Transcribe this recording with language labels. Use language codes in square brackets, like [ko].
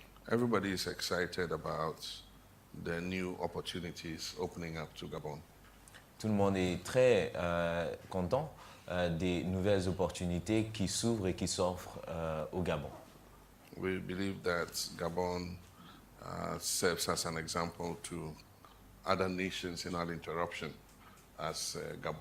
[en] Everybody is excited about the new opportunities opening up to Gabon. [fr] Tout le monde est très content des nouvelles opportunités qui s'ouvrent et qui s'offrent au Gabon. [en] We believe that Gabon serves as an example to other nations in uninterruption as Gabon.